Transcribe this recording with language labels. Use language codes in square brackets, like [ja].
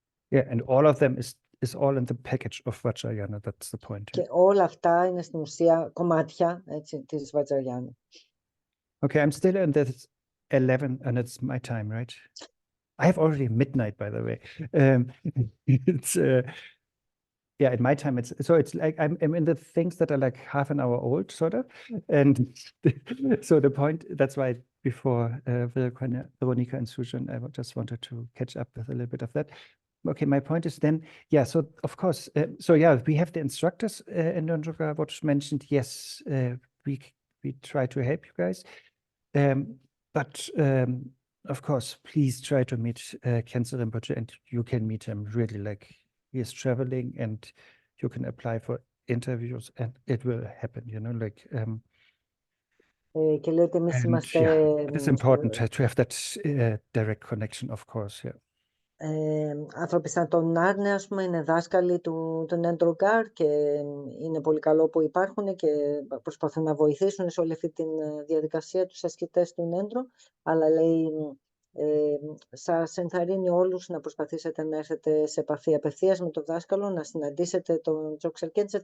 [en] Yeah, and all of them is all in the package of Vajrayana, that's the point. [el] Και όλα αυτά είναι στην ουσία κομμάτια, έτσι, της Vajrayana. [en] Okay, I'm still in this 11 and it's my time, right? I have already midnight, by the way. It's yeah, in my time, it's like I'm in the things that are like half an hour old, sort of. And so the point, that's why before Veronica and Sujan, I just wanted to catch up with a little bit of that. Okay, my point is then, yeah, so of course, so yeah, we have the instructors in Ngöndro, what mentioned. Yes, we try to help you guys. But of course, please try to meet Khyentse Rinpoche, and you can meet him really like, he is traveling and you can apply for interviews and it will happen, like. [el] Και λέω ότι εμείς είμαστε... [en] Yeah, it's important to have that direct connection, of course, yeah. [el] Άνθρωποι σαν τον Άρνε, ας πούμε, είναι δάσκαλοι του Ngöndro και είναι πολύ καλό που υπάρχουν και προσπαθούν να βοηθήσουν σε όλη αυτή τη διαδικασία τους ασκητές του Ngöndro, αλλά λέει, σας ενθαρρύνει όλους να προσπαθήσετε να έρθετε σε επαφή απευθείας με τον δάσκαλο, να συναντήσετε τον Dzogchen Khyentse.